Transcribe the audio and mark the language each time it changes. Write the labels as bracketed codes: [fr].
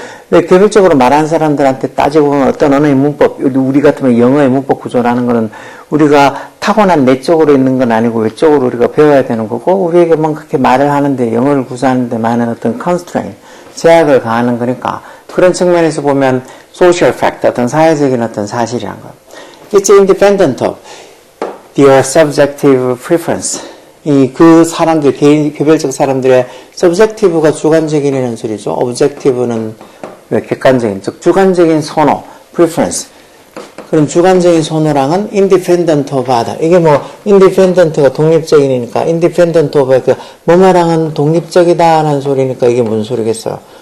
[ko] 왜 개별적으로 말하는 사람들한테 따지고 보면 어떤 언어의 문법, 우리 같으면 영어의 문법 구조라는 거는 우리가 타고난 내적으로 있는 건 아니고 외적으로 우리가 배워야 되는 거고 우리에게 뭔가 그렇게 말을 하는데 영어를 구사하는데 많은 어떤 constraint, 제약을 가하는 거니까 그런 측면에서 보면 social fact, 어떤 사회적인 어떤 사실이란 거. [en] It's independent of their subjective preference. [ko] 그 사람들, 개별적 사람들의 subjective가 주관적인이라는 소리죠. objective는 객관적인, 즉 주관적인 선호, preference. 그럼 주관적인 선호랑은 independent of 하다. 이게 independent가 독립적인이니까 independent of 뭐뭐랑은 독립적이다라는 소리니까 이게 무슨 소리겠어요?